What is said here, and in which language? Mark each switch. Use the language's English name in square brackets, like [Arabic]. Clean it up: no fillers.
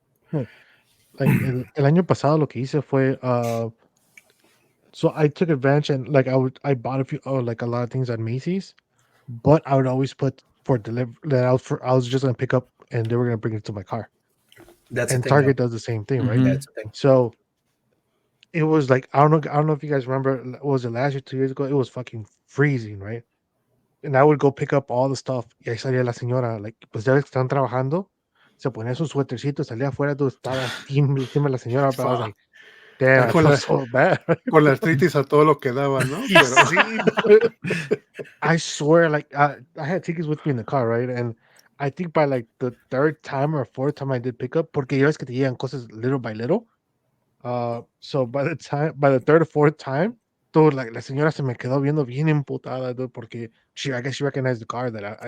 [English] Like [Spanish] el año pasado lo que hice fue [English] so I took advantage and like I bought like a lot of things at Macy's, but I would always put for deliver that I was just gonna pick up and they were gonna bring it to my car. That's the And thing, though. Target does the same thing, right? Hmm. That's the thing. So it was like I don't know if you guys remember, was it last year, 2 years ago? It was fucking freezing, right? And I would go pick up all the stuff. [Spanish] Y ahí salía la señora, [English] like, [Spanish] pues ya ves que están trabajando. Se ponía su suétercito, salía afuera, todo estaba [English] steam [Spanish] la señora. [English] But I was fuck. like, damn, [Spanish] Ya [English] I feel so bad. [Spanish] con la artritis a todo lo que daba, ¿no? Y Pero sí, [English] I swear, like, I had tickets with me in the car, right? And I think by like the third time or fourth time I did pick up, [Spanish] porque ya ves que te llegan cosas [English] little by little. So by the third or fourth time, dude, like [Spanish] la señora se me quedó viendo bien emputada, [English] dude, [Spanish] porque [English] I guess she recognized the car that I